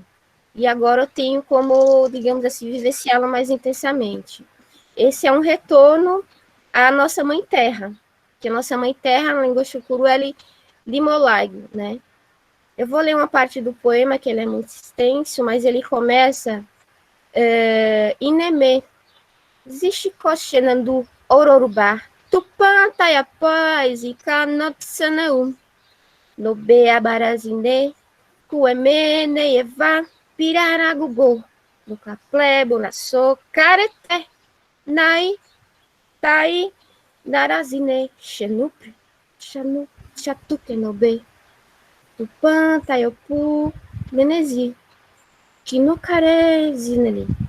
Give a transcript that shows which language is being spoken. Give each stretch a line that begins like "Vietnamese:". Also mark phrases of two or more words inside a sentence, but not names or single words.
Portuguese: E agora eu tenho como, digamos assim, vivenciá-la mais intensamente. Esse é um retorno à nossa mãe terra, que a nossa mãe terra, na língua chucuru, é Limolaigo, né? Eu vou ler uma parte do poema, que ele é muito extenso, mas ele começa
Xukurú: Ineme, Zishikoshenandu,
Portuguese: Ororubá,
Xukurú: Tupã, Tayapaz, e Kanopsanaum, Nobea Barazine, Kuemene, Eva, Piraragugô, no Caplebo, Nassô, Carete, Nai, Tai, Narazine, Xenup, Xanu, Chatuquenobe, Tupã, Tayopu, Menezi, Kinokare, Zineli,